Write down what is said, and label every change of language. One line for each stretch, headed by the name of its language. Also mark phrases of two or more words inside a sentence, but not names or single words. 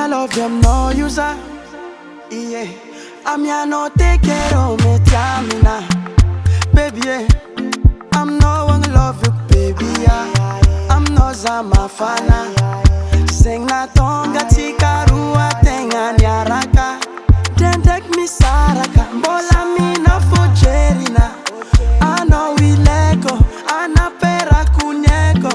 Malagasy: avy aminao io za, yeah. Amianao tekero mety amina,
English: baby yeah.
Malagasy: Aminao agny
English: love you baby yeah.
Malagasy: Aminao za mafana, zegny natonga tsika roa tegna niaraka. Ndraindraiky misaraka, mbola mina fojerina. Anao ileko, anaperako nyeko.